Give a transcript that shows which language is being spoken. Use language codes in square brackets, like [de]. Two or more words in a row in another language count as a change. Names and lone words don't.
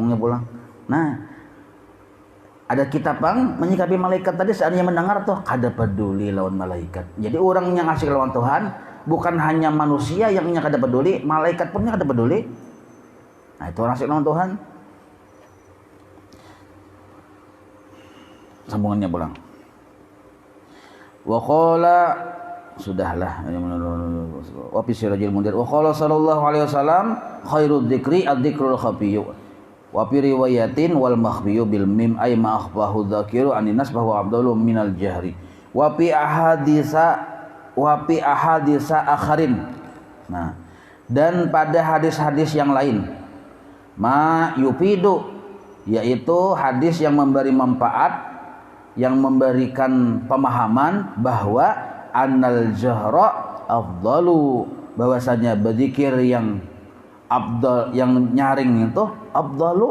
[bjn] Ujar malaikat seikongnya pulang. Nah, ada kitab pang menyikapi malaikat tadi seandainya mendengar tuh kada peduli lawan malaikat. Jadi orang yang asik lawan Tuhan bukan hanya manusia yang kada peduli, malaikat pun kada peduli. Nah, itu orang asik lawan Tuhan. Sambungannya pulang. [ar] وقال sudahlah وفي سراج المنير وقال صلى الله عليه وسلم خير الذكر الذكر الخفي وفي رواية والمخفي بالميم أي ما أخفاه الذاكر عن الناس bahwa أفضل من الجهر وفي أحاديث أخر. [id] Nah, dan pada hadis-hadis yang lain [ar] ما يفيد, [id] yaitu hadis yang memberi manfaat, yang memberikan pemahaman bahwa [ar] أن الجهر أفضل, [id] bahwasanya berzikir yang afdal, yang nyaring itu afdalu.